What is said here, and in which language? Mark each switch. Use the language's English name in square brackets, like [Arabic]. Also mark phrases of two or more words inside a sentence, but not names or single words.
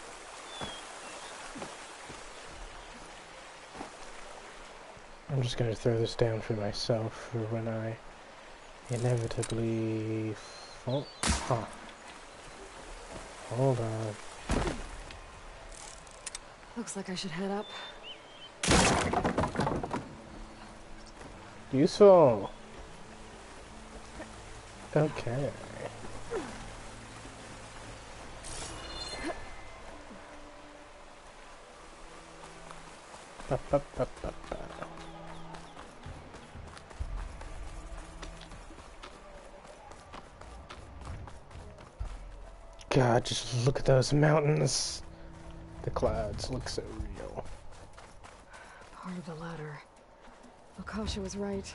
[English] I'm just gonna throw this down for myself for when I inevitably fall. Huh. Hold on. Looks like I should head up. Useful. Okay. Ba, ba, ba, ba, ba. God, just look at those mountains. The clouds look so real. Part of the ladder. Akasha was right.